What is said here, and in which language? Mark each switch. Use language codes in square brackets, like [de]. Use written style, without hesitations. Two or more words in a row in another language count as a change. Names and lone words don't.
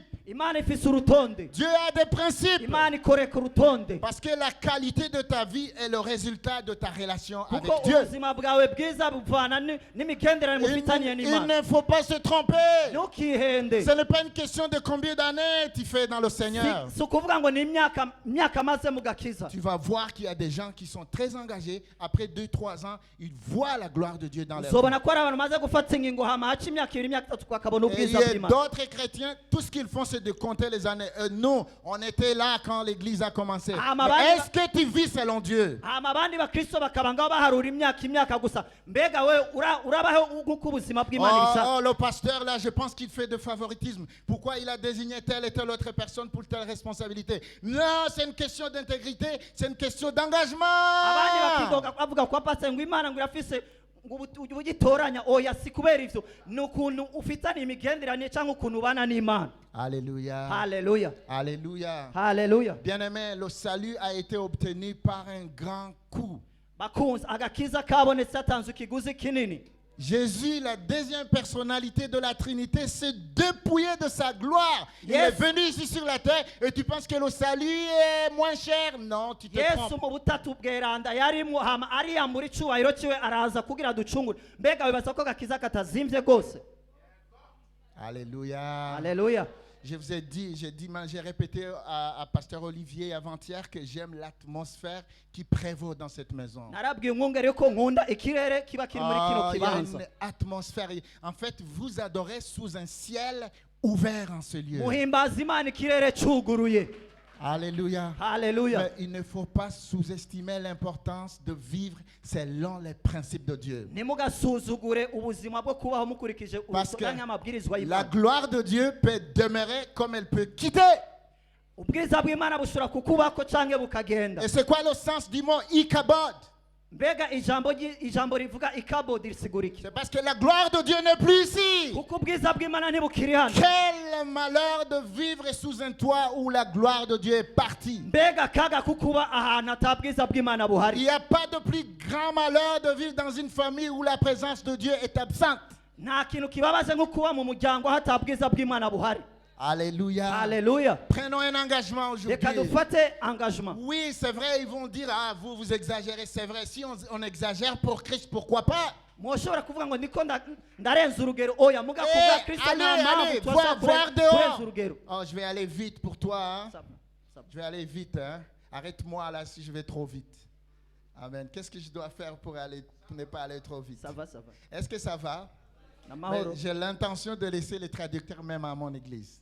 [rn] Imana ifise urutonde, [fr] Dieu a des principes. [rn] Imana ikoreka urutonde, [fr] Parce que la qualité de ta vie est le résultat de ta relation avec [rn] kuko [fr] Dieu. [rn] ubuzima bwawe bwiza buvana n'imigenderanire mufitaniye [fr] Il [rn] n'Imana. [fr] ne faut pas se tromper. [rn] Ntukihende. [fr] Ce n'est pas une question de combien d'années tu fais dans le Seigneur. [rn] Si ukuvuga ngo ni imyaka maze mu gakiza. [fr] Tu vas voir qu'il y a des gens qui sont très engagés. Après 2-3 ans, ils voient la gloire de Dieu dans leur vie. [rn] Uzobona ko ari abantu maze gufata ingingo hama haca imyaka ibiri imyaka itatu bakabona [fr] Et il y [rn] ubwiza [fr] a [rn] bw'Imana. [fr] d'autres chrétiens, tout ce qu'ils font, c'est de compter les années. Nous, on était là quand l'église a commencé. Ah, ma Mais bande- est-ce que tu vis selon Dieu? [rn] hama abandi bakristo bakaba ngaho baharura imyaka gusa, mbega we urabaho nk'uko ubuzima bw'Imana bishaka. [fr] Oh, le pasteur, là, je pense qu'il fait de favoritisme. Pourquoi il a désigné telle et telle autre personne pour telle responsabilité? Non, c'est une question d'intégrité, c'est une question [rn] Abandi [fr] d'engagement. [rn] bakidoga bavuga ko pastor ngo Imana ngo irafise ngo ugitoranya, oya si kubera ivyo, ni ukuntu ufitanye imigenderanire cyangwa ukuntu ubana n'Imana. [fr] Alléluia. [rn] Haleluya. [fr] Alléluia. [rn] Haleluya. [fr] Bien-aimé, le salut a été obtenu par un grand coup. [rn] Bakunze agakiza kabonetse hatanzwe ikiguzi kinini. [fr] Jésus, la deuxième personnalité de la Trinité, s'est dépouillé de sa gloire. Il [en] Yes. [fr] est venu ici sur la terre et tu penses que le salut est moins cher? Non, tu te [rn] Yesu [fr] trompes. [rn] mu butatu bweranda yarimwo hama ariyambura icubahiro ciwe araza kugira ducungure. Mbega wibaza ko agakiza katazimvye gose? [fr] Alléluia. [rn] Haleluya. [fr] Je vous ai dit, j'ai répété à Pasteur Olivier avant-hier que j'aime l'atmosphère qui prévaut dans cette maison. [rn] Narabwiye umwungere ko nkunda ikirere kiba kiri muri kino [fr] Il y a [rn] kibanza. [fr] une atmosphère. En fait, vous adorez sous un ciel ouvert en ce lieu. [rn] Muhimbaza Imana ikirere cuguruye. [fr] Alléluia. [rn] Haleluya. [fr] Mais il ne faut pas sous-estimer l'importance de vivre selon les principes de Dieu. [rn] Ntimugasuzugure ubuzima bwo kubaho mukurikije [fr] Parce que [rn] ubusoganya amabwirizwa [fr] la [rn] y'Imana. [fr] gloire de Dieu peut demeurer comme elle peut quitter. [rn] Ubwiza bw'Imana bushobora kukubako canke bukagenda. [fr] Et c'est quoi le sens du mot Ikabod? [rn] Mbega ijambo rivuga ikabodi risigura iki? [fr] C'est parce que la gloire de Dieu n'est plus ici. [rn] Kuko ubwiza bw'Imana ntibukiri hano. [fr] Quel malheur de vivre sous un toit où la gloire de Dieu est partie. [rn] Mbega kaga kukuba ahantu atabwiza bw'Imana [fr] Il [rn] buhari. [fr] n'y a pas de plus grand malheur de vivre dans une famille où la présence de Dieu est absente. [rn] Nta kintu kibabaje nko kuba mu muryango hatabwiza bw'Imana buhari. [fr] Alléluia. [rn] Haleluya. [fr] Prenons un engagement [rn] Reka [fr] aujourd'hui. [rn] dufate engagement. [fr] Oui, c'est vrai, ils vont dire, ah, vous exagérez. C'est vrai, si on exagère pour Christ, pourquoi pas? [rn] Mushobora kuvuga ngo niko ndarenza urugero oya muga kuvuga Kristo nta [fr] Allez, [rn] mpamvu [fr] voir [rn] kurenza [fr] dehors. [rn] urugero. [fr] Oh, je vais aller vite pour toi. Hein? [rn] Saba, saba. [fr] Je vais aller vite. Hein? Arrête-moi là si je vais trop vite. Amen. Qu'est-ce que je dois faire pour ne pas aller trop vite? Ça va, ça va. Est-ce que ça va? Mais [rn] Namahoro. [fr] j'ai l'intention de laisser les traducteurs même à mon église.